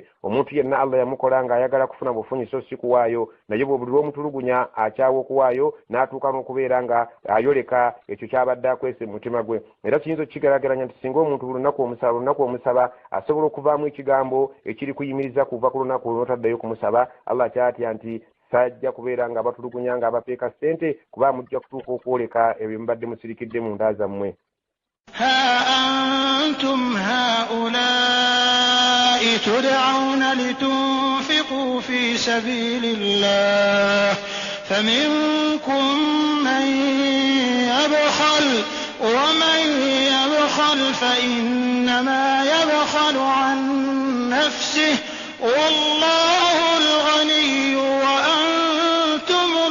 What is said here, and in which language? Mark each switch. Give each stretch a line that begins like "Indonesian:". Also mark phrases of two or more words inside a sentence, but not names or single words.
Ganda: Omuntu yenna Allah yamukola nga ayagala kufuna bufunyi so si kuwaayo, naye buli lw'omutulugunya akyawa okuwaayo n'atuuka n'okubeera nga ayoleka ekyo kyabadde akwese mu mutima gwe. Era kiyinza okkigeraageranya nti singa omuntu buli lunaku omusaba asobola okuvaamu ekigambo ekiri kuyimiriza kuva ku lunaku olw'otaddayo kumusaba, Allah kyatya nti sajja kubeera nga batulugunya nga abapeeka ssente kuba mujja kutuuka okwoleka ebyo mubadde musirikidde mu nda zammwe.
Arabic: ها أنتم هؤلاء تدعون لتنفقوا في سبيل الله فمنكم من يبخل ومن يبخل فإنما يبخل عن نفسه والله الغني وأنتم